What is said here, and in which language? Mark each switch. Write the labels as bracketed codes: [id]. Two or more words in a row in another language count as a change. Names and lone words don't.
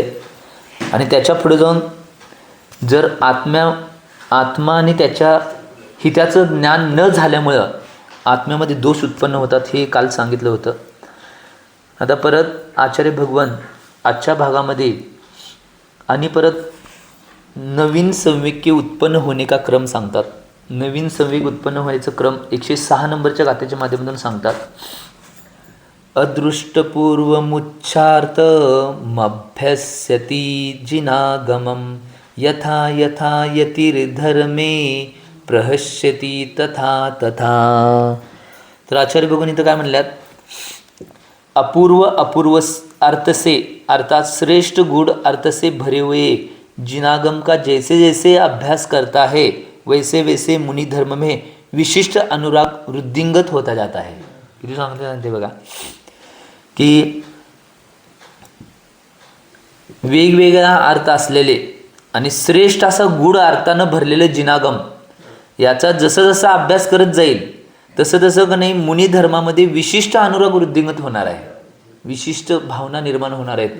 [mr] आणि त्याच्या पुढे जाऊन जर आत्मा आणि त्याच्या हिताचं ज्ञान न झाल्यामुळं आत्म्यामध्ये दोष उत्पन्न होतात, हे काल सांगितलं होतं. आता परत आचार्य भगवान आजच्या भागामध्ये आणि परत नवीन संवेग उत्पन्न होणे का क्रम सांगतात. नवीन संवेग उत्पन्न व्हायचं क्रम 106 नंबरच्या गाथेच्या माध्यमातून सांगतात. [sa] अदृष्टपूर्वमुच्चार्थमभ्यस्यति जिनागमं यथा यथा यतिर्धर्मे प्रहस्यति तथा तथा. [mr] तर आचार्य भगवान इथं काय म्हणल्यात, [hi] अपूर्व अर्थ से अर्थात श्रेष्ठ गुण अर्थ से भरे हुए जिनागम का जैसे जैसे अभ्यास करता है वैसे वैसे मुनि धर्म में विशिष्ट अनुराग वृद्धिंगत होता जाता है. [mr] किती सांगते ते बघा की वेगवेगळा अर्थ असलेले आणि श्रेष्ठ असा गुढ अर्थानं भरलेलं जिनागम याचा जसं जसा अभ्यास करत जाईल तसं तसं का नाही मुनी धर्मामध्ये विशिष्ट अनुराग वृद्धिंगत होणार आहे, विशिष्ट भावना निर्माण होणार आहेत.